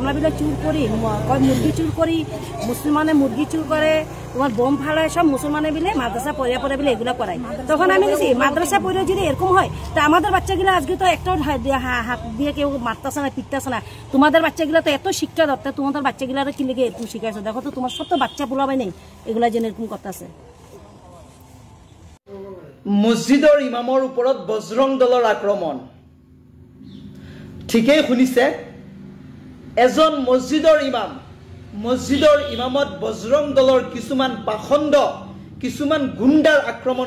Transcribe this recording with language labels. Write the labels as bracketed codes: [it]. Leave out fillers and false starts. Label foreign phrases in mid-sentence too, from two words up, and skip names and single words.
[bn] আমরা বিলে চুর করি, মুরগি চুর করি, মুসলমানে মুরগি চুর করে, তোমার বোম ফালায়, সব মুসলমানে বিলে মাদ্রাসা পড়ে বিলে এগুলো করাই। তখন আমি বলছি মাদ্রাসা পড়ে যদি এরকম হয় তা আমাদের বাচ্চাগুলো আজকে তো একটা হাত দিয়ে কেউ মারতেছে না, পিটতেছে না। তোমাদের বাচ্চাগুলো তো এত শিক্ষা দরকার, তোমাদের বাচ্চাগুলো কি লেগে এরকম শিখাইছো? দেখো তো তোমার সব তো বাচ্চা পোলাবে নেই, এগুলা যেন এরকম করতেছে। [as] মসজিদৰ ইমামৰ ওপৰত বজৰং দলৰ আক্ৰমণ। ঠিকেই শুনিছে, এজন মসজিদৰ ইমামত বজৰং দলৰ কিছুমান পাখণ্ড, কিছুমান গুণ্ডাৰ আক্ৰমণ।